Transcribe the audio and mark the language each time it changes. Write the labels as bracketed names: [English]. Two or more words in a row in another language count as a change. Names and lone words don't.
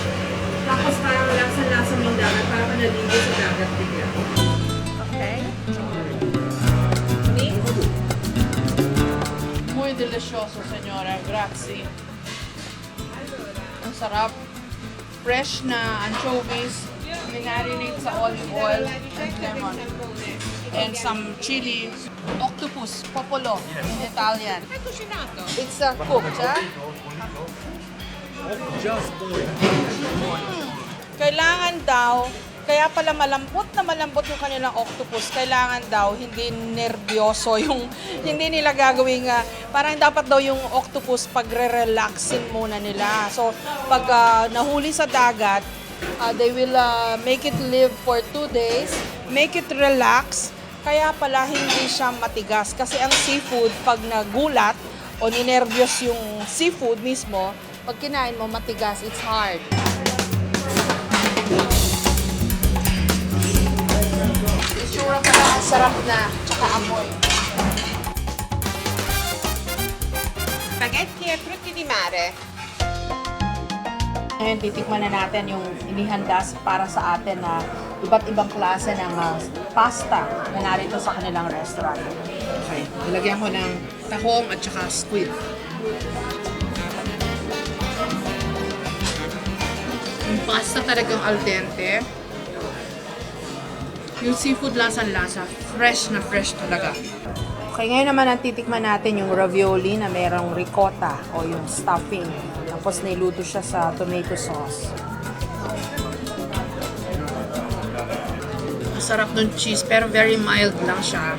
[Filipino] Tapos parang lasa-lasa ng dagat, parang naligo sa dagat bigla. Okay. [Spanish] Muy delicioso, senyora. Grazie. [Filipino] Ang sarap. Fresh na anchovies, minarinate sa [English] olive oil and lemon. And some chili. Octopus, popolo in Italian. It's cooked, ha? [Filipino] Kailangan daw, kaya pala malambot yung kanilang octopus, kailangan daw hindi nervyoso yung, hindi nila gagawing, parang dapat daw yung octopus pagre-relaxin muna nila. So, pag nahuli sa dagat, [English] they will make it live for 2 days, make it relax, [Filipino] kaya pala hindi siya matigas. Kasi ang seafood, pag nagulat o ninervyos yung seafood mismo, pag kinain mo matigas, [English] it's hard. [Filipino] Isura pala ang sarap na, tsaka amoy. [Italian] Spaghetti e frutti di mare. [Filipino] Ngayon, titikman na natin yung inihanda para sa atin na iba't ibang klase ng pasta na narito sa kanilang restaurant. Okay, nilagyan ko ng tahong at saka squid. Yung pasta talagang al dente. Yung seafood lasang-lasa, fresh na fresh talaga. Okay, ngayon naman ang titikman natin yung ravioli na mayroong ricotta o yung stuffing. Tapos niluto siya sa [English] tomato sauce. [Filipino] Masarap ng cheese pero [English] very mild [Filipino] lang siya.